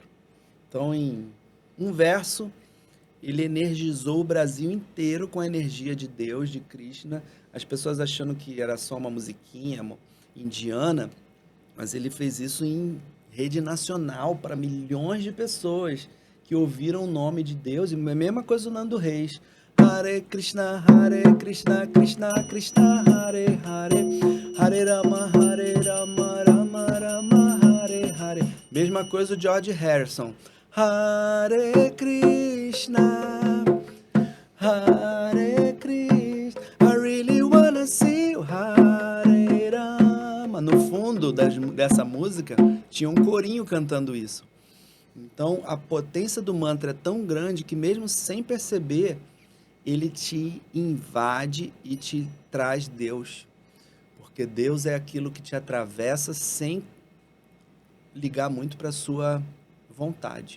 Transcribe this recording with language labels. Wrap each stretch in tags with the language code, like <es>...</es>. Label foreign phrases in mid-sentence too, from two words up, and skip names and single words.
<pt>Então, em um verso, ele energizou o Brasil inteiro com a energia de Deus, de Krishna. As pessoas achando que era só uma musiquinha indiana, mas ele fez isso em rede nacional para milhões de pessoas que ouviram o nome de Deus. E a mesma coisa do Nando Reis.</pt> <sa>Hare Krishna, Krishna Krishna, Hare Hare, Hare Rama, Rama Rama, Hare Hare.</sa> <pt>Mesma coisa o George Harrison.</pt> <sa>Hare Krishna, Hare Krishna,</sa> <en>I really wanna see you,</en> <sa>Hare Rama.</sa> <pt>No fundo dessa música tinha um corinho cantando isso. Então a potência do mantra é tão grande que mesmo sem perceber, ele te invade e te traz Deus. Porque Deus é aquilo que te atravessa sem ligar muito para a sua vontade.</pt>